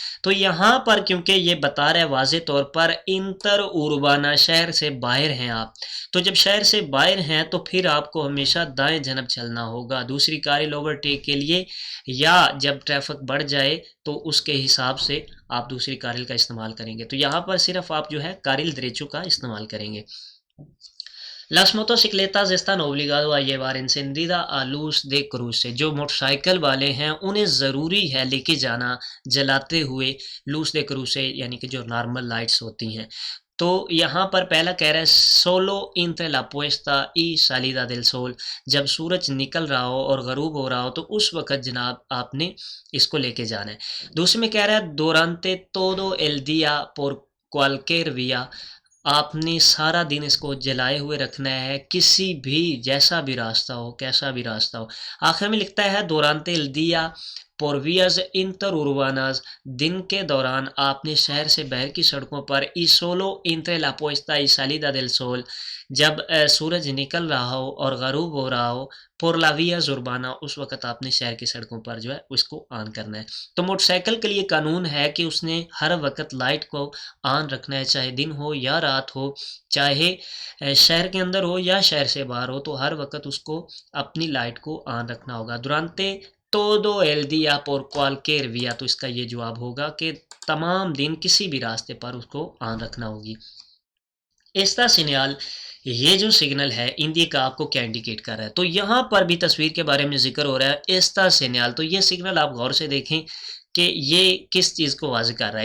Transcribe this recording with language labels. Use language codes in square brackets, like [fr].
[hi] तो यहाँ पर क्योंकि ये बता रहा है वाज़े तौर पर इंटर उर्बाना, शहर से बाहर हैं आप, तो जब शहर से बाहर हैं तो फिर आपको हमेशा दाएं जानब चलना होगा दूसरी कारिल ओवरटेक के लिए, या जब ट्रैफिक बढ़ जाए तो उसके हिसाब से आप दूसरी कारिल का इस्तेमाल करेंगे। तो यहाँ पर सिर्फ आप जो है कारिल दरेचो का इस्तेमाल करेंगे। [es] Las motocicletas están obligado a llevar encendida a luz de cruce। [hi] जो मोटरसाइकिल वाले हैं उन्हें ज़रूरी है लेके जाना जलाते हुए लूस दे क्रूसे यानी कि जो नॉर्मल लाइट्स होती हैं। तो यहाँ पर पहला कह रहा है [es] सोलो इंट्रे ला पुएस्ता y salida del sol। [hi] जब सूरज निकल रहा हो और गरूब हो रहा हो तो उस वक़्त जनाब आपने इसको लेके जाना है। दूसरे में कह रहा है [es] durante todo el día por cualquier vía। [hi] आपने सारा दिन इसको जलाए हुए रखना है किसी भी जैसा भी रास्ता हो कैसा भी रास्ता हो। आखिर में लिखता है [es] durante el día por vías interurbanas। [hi] दिन के दौरान आपने शहर से बाहर की सड़कों पर [es] y solo entre la puesta y salida del sol। [hi] जब सूरज निकल रहा हो और गरूब हो रहा हो [es] por la vías urbana [hi] उस वक़्त आपने शहर की सड़कों पर जो है उसको ऑन करना है। तो मोटरसाइकिल के लिए कानून है कि उसने हर वक़्त लाइट को ऑन रखना है, चाहे दिन हो या रात हो, चाहे शहर के अंदर हो या शहर से बाहर हो, तो हर वक़्त उसको अपनी लाइट को ऑन रखना होगा। [es] durante todo el día por cualquier vía। [hi] तो इसका ये जवाब होगा कि तमाम दिन किसी भी रास्ते पर उसको ऑन रखना होगी। [es] esta señal [hi] ये जो सिग्नल है हिंदी का आपको क्या इंडिकेट कर रहा है। तो यहाँ पर भी तस्वीर के बारे में जिक्र हो रहा है [es] esta señal। [hi] तो ये सिग्नल आप गौर से देखें कि ये किस चीज़ को वाज़ कर रहा है।